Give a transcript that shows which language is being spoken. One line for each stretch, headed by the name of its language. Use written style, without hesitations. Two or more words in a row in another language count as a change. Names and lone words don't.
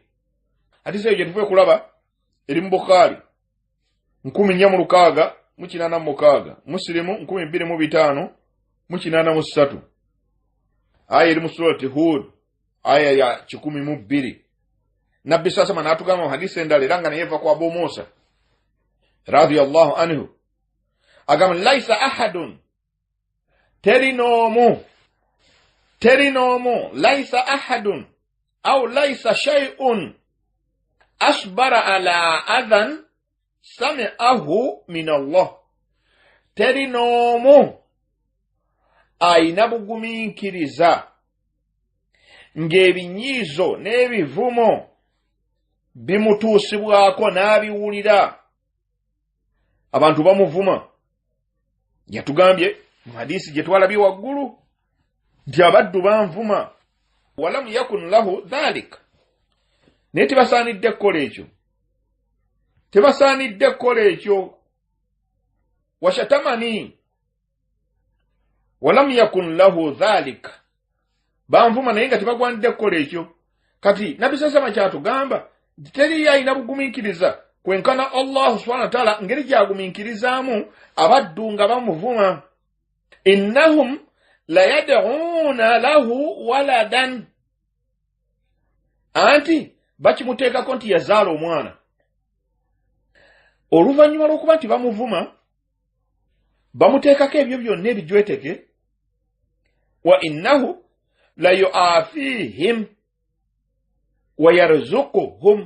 Ganda: Ate seeyo gye tuve kulaba eri mu Bukhari 1486, Muslimu 2253, aya eri mu surati Hud aya ya 12. Nabbi sasama n'atugamba mu hadisi endala era nga naye eva ku Abu Musa
Arabic: رضي الله عنه
Ganda: agamba
Arabic: ليس أحد,
Ganda: terinomu
Arabic: ليس أحد أو ليس شيء أصبر على أذى سمعه من الله.
Ganda: Teri n'omu ayina bugumiikiriza ng'ebinyiizo n'ebivumo bimutuusibwako n'abiwulira. Abantu bamuvuma. Yatugambye mu hadisi gye twalabye waggulu nti abaddu banvuma.
Arabic: ولم يكن له ذلك.
Ganda: Naye tebasaanidde kukola ekyo. Tebasaanidde kukola ekyo. Washatamani.
Arabic: ولم يكن له ذلك.
Ganda: Banvuma naye nga tebagwanidde kukola ekyo. Kati Nabbi sasama kyatugamba teri ayina bugumiikiriza kwenkana
Arabic: الله سبحانه وتعالى
Ganda: ngeri gyagumiikirizaamu abaddu nga bamuvuma.
Arabic: إنهم ليدعون له ولدا.
Ganda: Anti bakimuteekako nti yazaala omwana. Oluvannyuma lw'okuba nti bamuvuma bamuteekako ebyo byonna ebijweteke.
Arabic: وإنه ليعافيهم ويرزقهم.